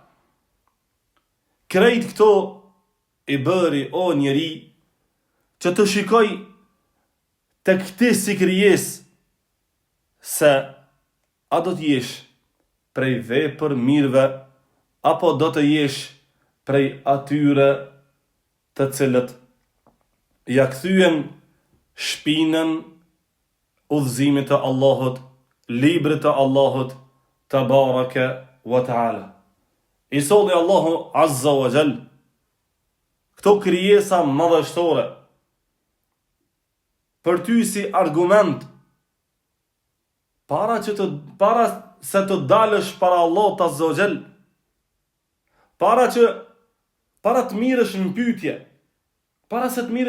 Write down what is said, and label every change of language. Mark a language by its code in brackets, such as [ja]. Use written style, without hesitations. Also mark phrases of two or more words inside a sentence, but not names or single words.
[sq] Krejt këto I bëri o njeri që të shikoj të këti si krijesë se a do të jesh prej vepër mirëve apo do të jesh prej atyre të cilët ja kthyen shpinën udhëzimit të Allahut, librit të Allahut [ar] تبارك وتعالى. [sq] I solli Allahu [ar] عز وجل [sq] këto krijesa madhështore për ty si argument para se të dalësh para Allahut [ar] عز وجل, [sq] para të mirësh në pyetje, para se të